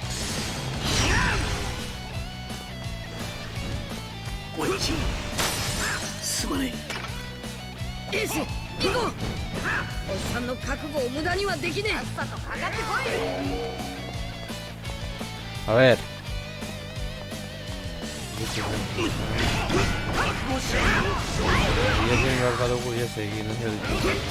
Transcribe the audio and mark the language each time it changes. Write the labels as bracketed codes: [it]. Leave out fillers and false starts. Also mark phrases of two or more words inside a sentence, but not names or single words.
[ja] おいち、すまねえ。エース、行こう。おっさんの覚悟を無駄にはできねえ。さっさとかかってこい。 [es] A ver. Ya tiene marcado que ya seguir, no sé de qué.